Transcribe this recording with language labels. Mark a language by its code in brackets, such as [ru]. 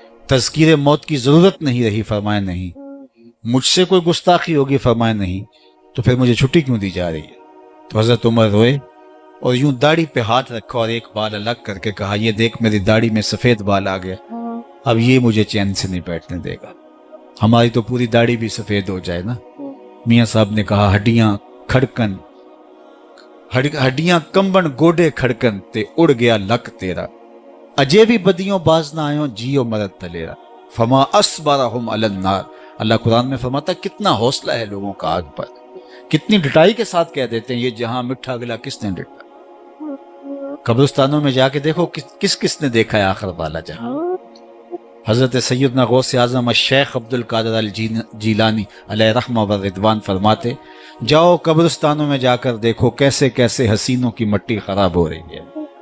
[ur] تذکیر موت کی ضرورت نہیں رہی؟ فرمایا نہیں۔ مجھ سے کوئی گستاخی ہوگی؟ فرمایا نہیں۔ تو پھر مجھے چھٹی کیوں دی جا رہی ہے؟ تو حضرت عمر روئے اور یوں داڑھی پہ ہاتھ رکھا اور ایک بال الگ کر کے کہا یہ دیکھ میری داڑھی میں سفید بال آ گیا، اب یہ مجھے چین سے نہیں بیٹھنے دے گا۔ ہماری تو پوری داڑھی بھی سفید ہو جائے نا. میاں صاحب نے کہا [pa] ہڈیاں کھڑکن ہڈیاں کمبن گوڈے کھڑکن تے اڑ گیا لک تیرا، اجے بھی بدیوں باز نہ آئوں جیو مرد تلیرا [ar] فما اصبرہم علی النار. [ur] اللہ قرآن میں فرماتا ہے کتنا حوصلہ ہے لوگوں کا آگ پر، کتنی ڈٹائی کے ساتھ کہہ دیتے ہیں [pa] یہ جہاں مٹھا گلا کس نے ڈٹا. [ur] قبرستانوں میں جا کے دیکھو کس کس نے دیکھا ہے آخر والا جہاں. حضرت سیدنا غوث اعظم الشیخ عبد القادر الجیلانی علیہ رحمہ و رضوان فرماتے جاؤ قبرستانوں میں جا کر دیکھو کیسے کیسے حسینوں کی مٹی خراب ہو رہی ہے.